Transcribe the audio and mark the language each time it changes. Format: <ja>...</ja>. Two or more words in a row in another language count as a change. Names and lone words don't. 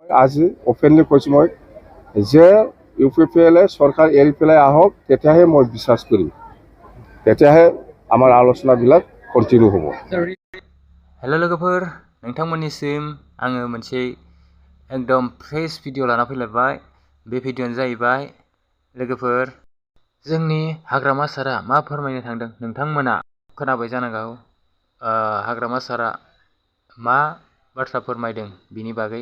<as>আজি অপেনলি কৈছোঁ মই যে UPPL চৰকাৰ এৰি পেলাই আহক, তেতিয়াহে মই বিশ্বাস কৰিম, তেতিয়াহে আমাৰ আলোচনাবিলাক কন্টিনিউ হ'ব।</as> <brx>हेलो लोगोफोर, नोंथांमोननिसिम आङो मोनसे एकदम</brx> <en>fresh video</en> <brx>लाना फैलायबाय। बे भिडिअआनो जाहैबाय लोगोफोर, जोंनि हाग्रामा सारा मा फोरमायनो थांदों नोंथांमोना खोनाबाय जानांगौ। हाग्रामा सारा मा बाथ्रा फोरमायदों बिनि बागै।</brx>